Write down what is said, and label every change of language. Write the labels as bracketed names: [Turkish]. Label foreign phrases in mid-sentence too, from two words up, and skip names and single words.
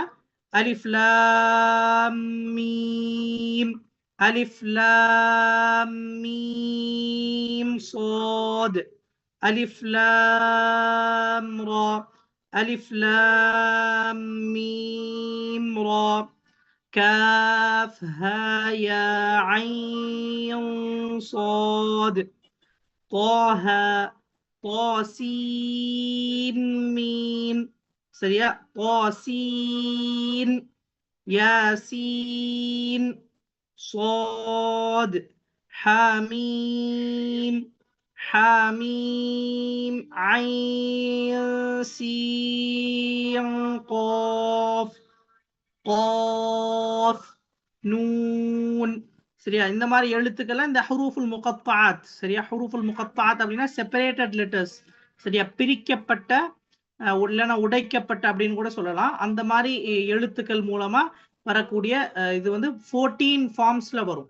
[Arabic] ألف لام ميم، ألف لام ميم صاد، ألف لام را، ألف لام ميم را, كاف ها يا عين صاد طه طاسين ميم. சரியா? طاسين ياسين صاد حميم حميم عين سين قاف قاف நூன். [Tamil] சரியா? இந்த மாதிரி எழுத்துக்கெல்லாம் இந்த [Arabic] الحروف المقطعات. [Tamil] சரியா? [Arabic] الحروف المقطعات [Tamil] அப்படின்னா [English] separated letters. [Tamil] சரியா? பிரிக்கப்பட்ட இல்லைன்னா உடைக்கப்பட்ட அப்படின்னு கூட சொல்லலாம். அந்த மாதிரி எழுத்துக்கள் மூலமா வரக்கூடிய இது வந்து 14 ஃபார்ம்ஸ்ல வரும்.